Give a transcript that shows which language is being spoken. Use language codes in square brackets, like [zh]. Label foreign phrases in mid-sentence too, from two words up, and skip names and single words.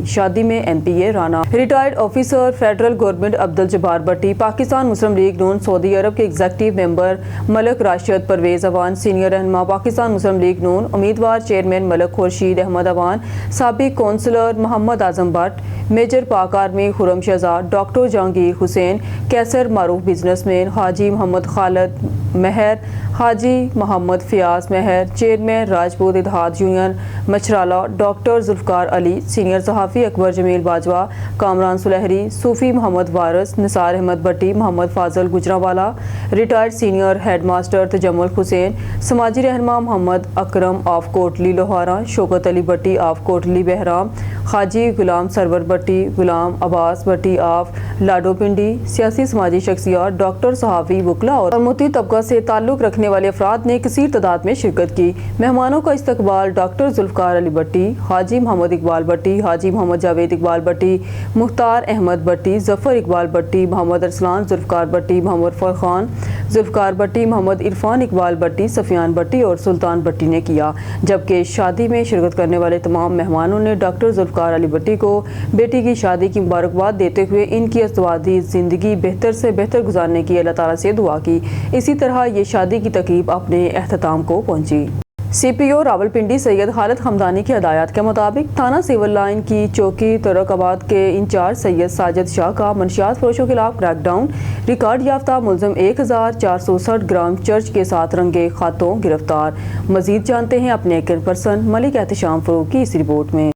[ur] شادی میں MPA رانا, [en] retired officer federal government [ur] عبدالجبار بھٹی، پاکستان مسلم لیگ نون سعودی عرب کے [en] executive member [ur] ملک راشد پرویز اعوان، سینئر رہنما پاکستان مسلم لیگ نون، امیدوار چیئرمین ملک خورشید احمد اعوان، سابق کونسلر محمد اعظم بھٹ, [en] Major Pak Army [ur] خرم شہزاد، ڈاکٹر جہانگیر حسین، قیصر معروف بزنس مین, حاجی محمد خالد مہر، حاجی محمد فیاض مہر، چیئرمین راجپوت اتحاد یونین مچھرالہ، ڈاکٹر ذوالفقار علی، سینئر صحافی اکبر جمیل باجوہ، کامران سلہری, صوفی محمد وارث، نثار احمد بھٹی، محمد فاضل گجراوالہ, [en] retired senior head master [ur] تجمل حسین، سماجی رہنما محمد اکرم آف کوٹلی لوہارا، شوکت علی بھٹی آف کوٹلی بہرام، حاجی غلام سرور بھٹی، غلام عباس بھٹی آف لاڈوپنڈی، سیاسی سماجی شخصیات، ڈاکٹر صحافی وکلا اور متی طبقہ سے تعلق رکھنے والے افراد نے کثیر تعداد میں شرکت کی. مہمانوں کا استقبال ڈاکٹر ذوالفقار علی بھٹی، حاجی محمد اقبال بھٹی، حاجی محمد جاوید اقبال بھٹی، مختار احمد بھٹی، ظفر اقبال بھٹی، محمد ارسلان ذوالفقار بھٹی، محمد فرحان ذوالفقار بھٹی، محمد عرفان اقبال بھٹی, سفیان بھٹی اور سلطان بھٹی نے کیا. جبکہ شادی میں شرکت کرنے والے تمام مہمانوں نے ڈاکٹر ذوالفقار علی بھٹی کو بیٹی کی شادی کی مبارکباد دیتے ہوئے ان کی ازدواجی زندگی بہتر سے بہتر گزارنے کی اللہ تعالیٰ سے دعا کی. اسی طرح یہ شادی کی تقریب اپنے اختتام کو پہنچی. سی پی او راولپنڈی سید خالد حمدانی کی ہدایات کے مطابق تھانہ سول لائن کی چوکی ترک آباد کے انچارج سید ساجد شاہ کا منشیات فروشوں کے خلاف کریک ڈاؤن، ریکارڈ یافتہ ملزم 1460 گرام چرچ کے ساتھ رنگے ہاتھوں گرفتار۔ مزید جانتے ہیں اپنے ایکٹر پرسن ملک احتشام فروغ کی اس رپورٹ میں۔